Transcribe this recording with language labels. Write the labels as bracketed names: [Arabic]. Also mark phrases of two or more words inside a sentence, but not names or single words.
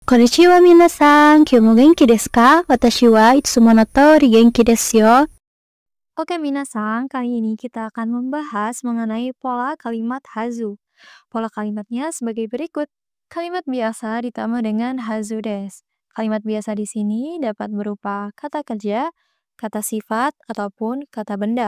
[Japanese] こんにちは皆さん、今日も元気ですか？私はいつもの通り元気ですよ. [Indonesian] Oke minasan, kali ini kita akan membahas mengenai pola kalimat hazu. Pola kalimatnya sebagai berikut. Kalimat biasa ditambah dengan [Japanese] はずです. [Indonesian] Kalimat biasa di sini dapat berupa kata kerja, kata sifat, ataupun kata benda.